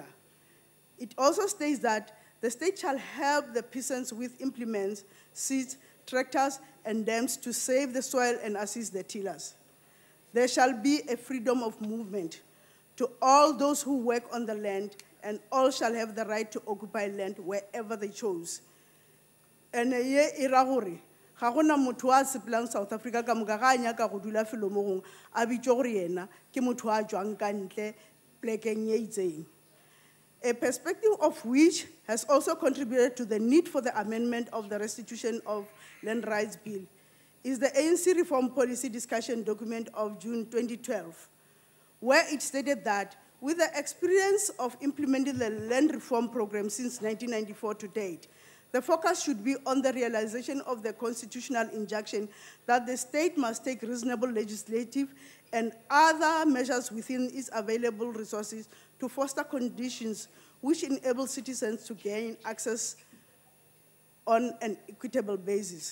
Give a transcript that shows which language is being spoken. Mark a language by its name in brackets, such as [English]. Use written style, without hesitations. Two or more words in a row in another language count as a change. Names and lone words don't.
[English] It also states that the state shall help the peasants with implements, seeds, tractors, and dams to save the soil and assist the tillers. There shall be a freedom of movement to all those who work on the land, and all shall have the right to occupy land wherever they chose. [Northern Sotho] And ye iragore, ga gona motho a sepelang South Africa ka moka ga nyaka go dula felo mo gong a bitse gore yena ke motho a jwang ka ntle plekeng ye itseng. [English] A perspective of which has also contributed to the need for the amendment of the Restitution of Land Rights Bill is the ANC Reform Policy Discussion document of June 2012, where it stated that with the experience of implementing the land reform program since 1994 to date, the focus should be on the realization of the constitutional injunction that the state must take reasonable legislative and other measures within its available resources to foster conditions which enable citizens to gain access on an equitable basis.